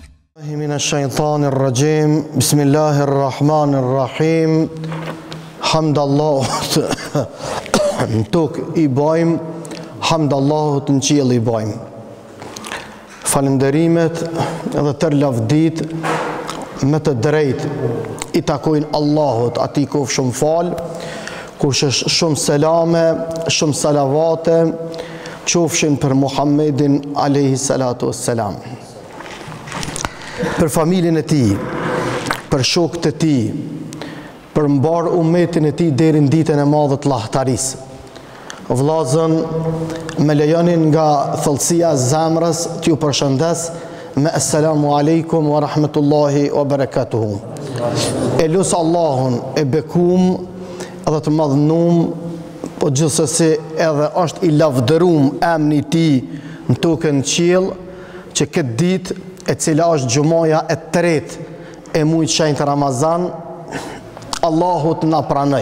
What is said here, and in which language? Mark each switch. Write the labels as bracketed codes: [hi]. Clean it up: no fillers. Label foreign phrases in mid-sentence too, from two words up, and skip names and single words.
[ar] من الشيطان الرجيم بسم الله الرحمن الرحيم حمد الله [sq] tok I bajmë, hamd Allahut në qiell I bajmë. Falënderimet edhe tërë lavdit me të drejtë I takojnë Allahut, atij qoftë shumë falë, kush është shumë selame, shumë salavate, qofshin për Muhammedin [ar] عليه الصلاة والسلام. [sq] Për familjen e tij, për shokët e tij, për mbar umetin e tij deri në ditën e madhe të lahtarisë. Vllazën, me lejonin nga thellësia e zemrës t'ju përshëndes me [ar] السلام عليكم ورحمة الله وبركاته. [sq] E lusë Allahun e bekum edhe të madhnum, po gjithsesi edhe është I lavdërum emri I tij në tokën e qiell, që këtë ditë e cila është gjumaja e tretë e muajit shenjtë Ramazan, Allahut na pranoj.